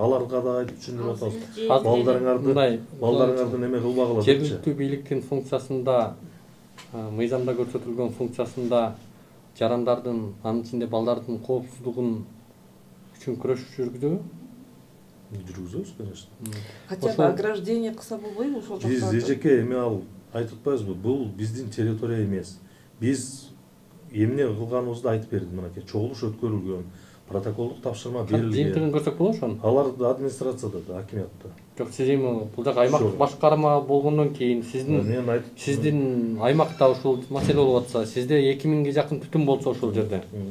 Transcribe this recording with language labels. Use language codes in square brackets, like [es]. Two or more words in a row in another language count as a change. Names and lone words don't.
[ky] Аларга да айтып түшүндүрүп атабыз. Балдарыңарды неме кылбагыла депчи. Жергиликтүү бийликтин функциясында, мыйзамда көрсөтүлгөн функциясында жарандардын, анын ичинде балдардын коопсуздугун үчүн күрөш жүргүзөбү? Жүргүзөбүз, конечно. [ru] Хотя бы ограждение [ky] кылса болбойбу ошол жакта? Биз эжеке эми ал айтып атпайбызбы? Бул биздин территория эмес. Биз эмне кылганыбызды айтып бердим мынакей. Чогулуш өткөрүлгөн, протоколдук тапшырма берилген. Жыйынтыгын көрсөк болобу ошону? Алар администрацияда да, акимиятта. Жок, сиз эми бул жак аймактык башкарма болгондон кийин сиздин аймакта ушул маселе болуп атса, сизде 2000ге жакын түтүн болсо ошол жерде.